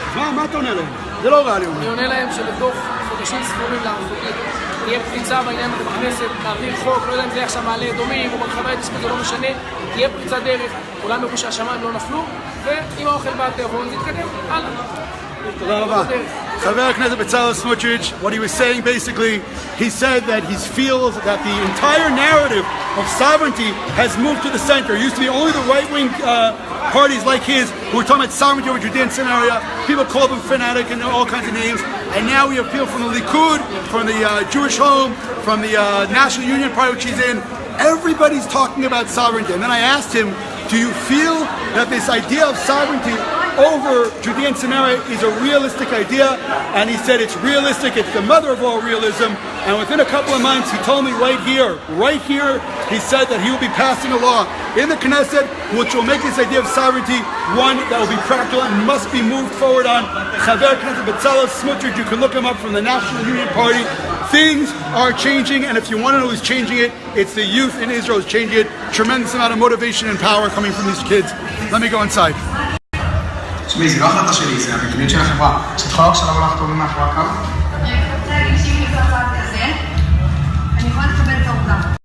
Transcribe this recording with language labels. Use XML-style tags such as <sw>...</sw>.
<he>מה אתה עונה להם? זה לא ריאלי. אני עונה להם שבתוך חודשים ספורים תהיה פריצה בעניין הזה בכנסת, להעביר חוק, לא יודע אם זה עכשיו מעלה אדומים או ברחבה ההתיישבותית, זה לא משנה, תהיה פריצת דרך, כולם יראו שהשמיים לא נפלו, ועם האוכל והתיאבון נתקדם הלאה. תודה רבה.</he> <en>חבר הכנסת בצלאל סמוטריץ', what he was saying basically, he said that he feels that the entire narrative of sovereignty has moved to the center. It used to be only the right-wing parties like his who were talking about sovereignty over Judea Samaria. People called him fanatic and all kinds of names. And now we appeal from the Likud, from the Jewish Home, from the National Union Party, which he's in. Everybody's talking about sovereignty. And then I asked him, do you feel that this idea of sovereignty over Judea and Samaria is a realistic idea? And he said it's realistic, it's the mother of all realism. And within a couple of months, he told me right here, he said that he will be passing a law in the Knesset which will make this idea of sovereignty one that will be practical and must be moved forward on. Chaver Knesset Bezalel Smotrich, you can look him up from the National Union Party. Things are changing, and if you want to know who's changing it, it's the youth in Israel who's changing it. Tremendous amount of motivation and power coming from these kids. Let me go inside.</en> <he>תשמעי, זה לא החלטה שלי, זה המדיניות של החברה. שאת יכולה עכשיו לבוא לחתום מאחורי הקו? אני רוצה להגיד שאם יש צעד כזה, אני יכולה לקבל את העובדה.</he>